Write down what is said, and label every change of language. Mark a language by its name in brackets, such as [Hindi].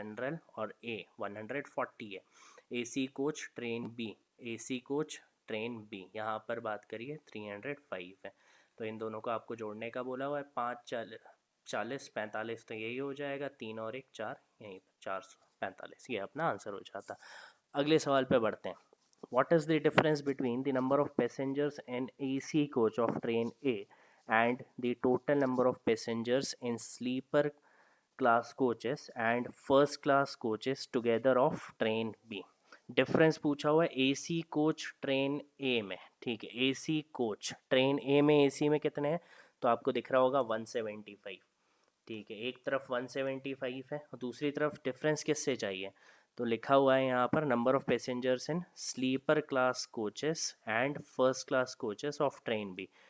[Hindi] General और ए 140 है। AC coach train B, AC coach train B यहाँ पर बात करिए 305 है, तो इन दोनों को आपको जोड़ने का बोला हुआ है। 5 40 45, तो यही हो जाएगा। 3 और 1 4, यहीं पर 445, ये अपना आंसर हो जाता। अगले सवाल पे बढ़ते हैं। [English] What is the difference between the number of passengers in AC coach of train A and the total number of passengers in sleeper class coaches and first class coaches together of train B? [Hindi] Difference पूछा हुआ है AC coach train ए में। ठीक है, AC coach train ए में AC में कितने हैं? तो आपको दिख रहा होगा 175। ठीक है, एक तरफ 175 है और दूसरी तरफ डिफरेंस किससे चाहिए? तो लिखा हुआ है यहाँ पर, [English] Number of passengers in sleeper class coaches and first class coaches of train be.